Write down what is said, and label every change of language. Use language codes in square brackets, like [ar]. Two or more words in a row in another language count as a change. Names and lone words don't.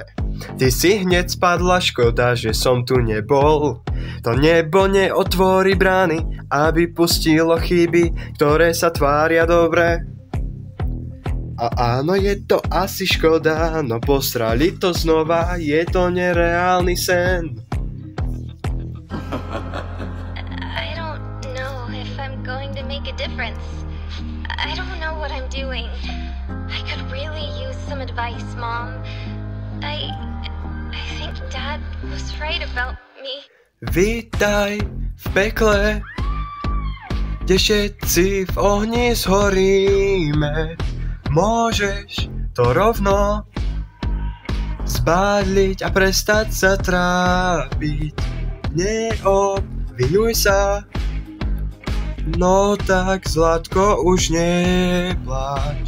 [sk] Ty si hneď spadla, škoda, že som tu nebol. To nebo neotvorí brány, aby pustilo chyby, ktoré sa tvária dobre. A áno, je to asi škoda, no postrali to znova, je to nereálny sen. [en] I don't know if I'm going to make a difference. I don't know what I'm doing. I could really use some advice, Mom. I think Dad was right about me. [sk] Vítaj v pekle, kde všetci v ohni zhoríme. Môžeš to rovno zbadliť a prestať sa trápiť. Neobvinuj sa, no tak Zlatko už nepláč.